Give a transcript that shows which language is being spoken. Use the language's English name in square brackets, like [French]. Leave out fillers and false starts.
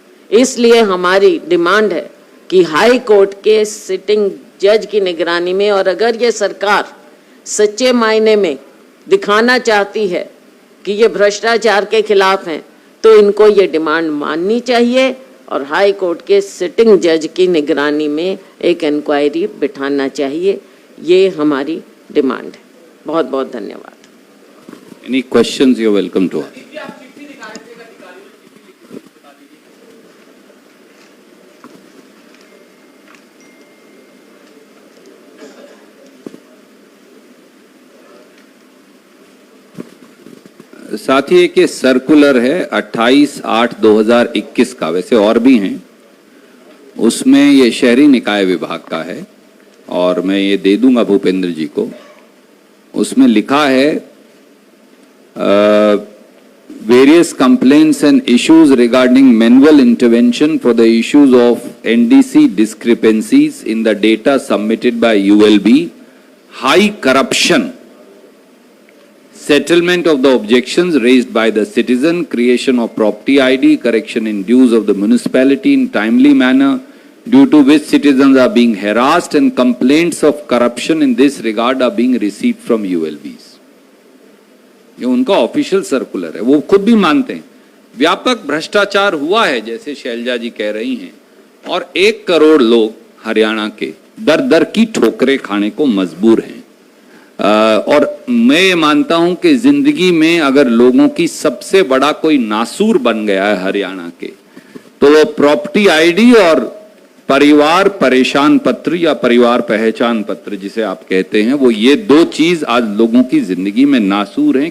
[Hindi] इसलिए हमारी डिमांड है कि हाई कोर्ट के सिटिंग जज की निगरानी में, और अगर ये सरकार सच्चे मायने में दिखाना चाहती है कि ये भ्रष्टाचार के खिलाफ हैं, तो इनको ये डिमांड माननी चाहिए और हाई कोर्ट के सिटिंग जज की निगरानी में एक इंक्वायरी बिठाना चाहिए। ये हमारी डिमांड है। बहुत बहुत धन्यवाद। [English] Any questions, you're welcome to ask. [Hindi] साथ ही एक ये सर्कुलर है 28/8/2021 का, वैसे और भी हैं, उसमें ये शहरी निकाय विभाग का है और मैं ये दे दूंगा भूपेंद्र जी को। उसमें लिखा है [English] various complaints and issues regarding manual intervention for the issues of NDC discrepancies in the data submitted by ULB, high corruption, settlement of the objections raised by the citizen, creation of property ID, correction in dues of the municipality in timely manner, due to which citizens are being harassed and complaints of corruption in this regard are being received from ULBs. [Hindi] ये उनका official circular है, वो खुद भी मानते हैं व्यापक भ्रष्टाचार हुआ है जैसे शैलजा जी कह रही हैं, और 1 करोड़ लोग हरियाणा के दर दर की ठोकरें खाने को मजबूर हैं। और मैं ये मानता हूं कि जिंदगी में अगर लोगों की सबसे बड़ा कोई नासूर बन गया है हरियाणा के, तो वो प्रॉपर्टी आईडी और परिवार परेशान पत्र या परिवार पहचान पत्र जिसे आप कहते हैं, वो ये 2 चीज आज लोगों की जिंदगी में नासूर हैं।